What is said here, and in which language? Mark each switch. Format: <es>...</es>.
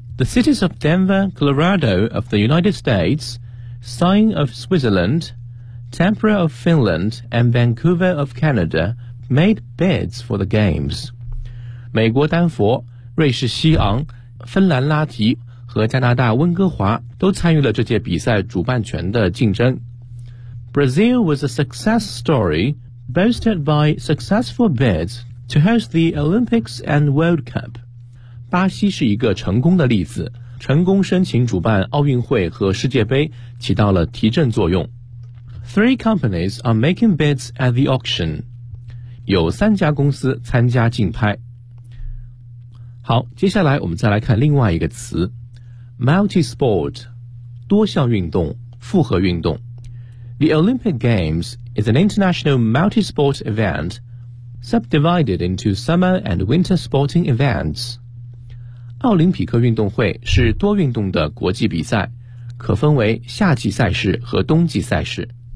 <en>The cities of Denver, Colorado of the United States, Sion of SwitzerlandTampere of Finland and Vancouver of Canada made bids for the games.</en> <zh>美国丹佛、瑞士西昂、芬兰拉提和加拿大温哥华都参与了这届比赛主办权的竞争。</zh> <en>Brazil was a success story boasted by successful bids to host the Olympics and World Cup.</en> <zh>巴西是一个成功的例子，成功申请主办奥运会和世界杯，起到了提振作用。</zh> <en>Three companies are making bids at the auction.</en> <zh>有三家公司参加竞拍。好，接下来我们再来看另外一个词 ,multi-sport, 多项运动，复合运动。</zh> <en>The Olympic Games is an international multi-sport event subdivided into summer and winter sporting events.</en> <zh>奥林匹克运动会是多运动的国际比赛，可分为夏季赛事和冬季赛事。</zh>